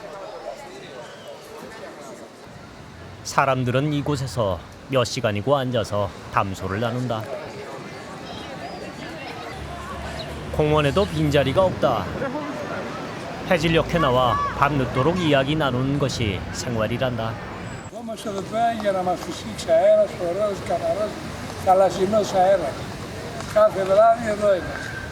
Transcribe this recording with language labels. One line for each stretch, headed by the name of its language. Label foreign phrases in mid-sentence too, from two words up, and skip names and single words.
Korean: 사람들은 이곳에서 몇 시간이고 앉아서 담소를 나눈다. 공원에도 빈자리가 없다. 해질녘에 나와 밤늦도록 이야기 나누는 것이 생활이란다.
Greek: Είμαστε εδώ πέρα για να μας φυσήξει αέρας, ωραίος, καθαρός, θαλασσινός αέρας. Κάθε βράδυ εδώ είμαστε.